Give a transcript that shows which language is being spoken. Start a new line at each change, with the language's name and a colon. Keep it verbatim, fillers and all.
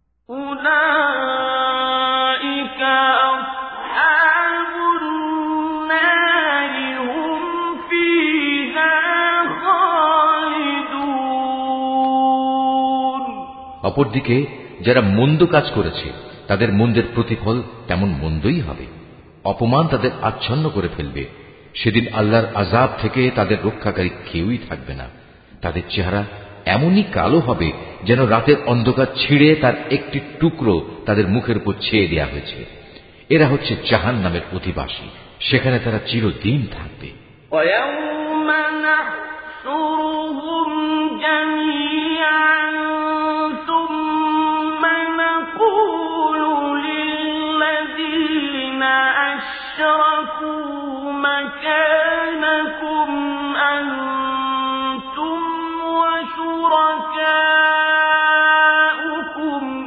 Arabic: أولئك أصحاب النار هم فيها خالدون
Bangla: অপরদিকে যারা মন্দ কাজ করেছে তাদের মন্দের প্রতিফল তেমন মন্দই হবে। অপমান তাদের আচ্ছন্ন করে ফেলবে। সেদিন আল্লাহর আযাব থেকে তাদের রক্ষাকারী কেউই থাকবে না। তাদের চেহারা এমনই কালো হবে যেন রাতের অন্ধকার ছিঁড়ে তার একটি টুকরো তাদের মুখের উপর ছেয়ে দেয়া হয়েছে। এরা হচ্ছে জাহান্নামের অধিবাসী, সেখানে তারা চিরদিন থাকবে।
Arabic: ويوم نحشرهم جميعا ثم نقول للذين أشركوا مكانكم أنتم وشركاؤكم